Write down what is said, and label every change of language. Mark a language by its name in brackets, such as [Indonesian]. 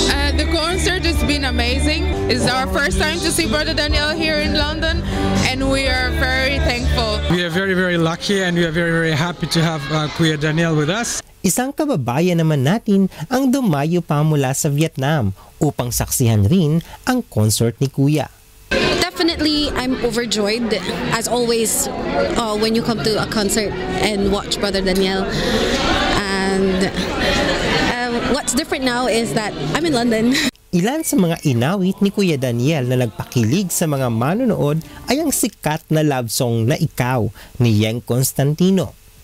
[English] The concert has been amazing. It's our first time to see Brother Daniel here in London, and we are very thankful. We are very, very lucky, and we are very, very happy to have Kuya Daniel with us. [Filipino] Isang kababayan naman natin ang dumayo pa mula sa Vietnam upang saksihan rin ang concert ni Kuya. [English] Definitely, I'm overjoyed, as always, when you come to a concert and watch Brother Daniel. And what's different now is that I'm in London. [Filipino] Ilan sa mga inawit ni Kuya Daniel na nagpakilig sa mga manonood ay ang sikat na love song na Ikaw ni Yeng Constantino.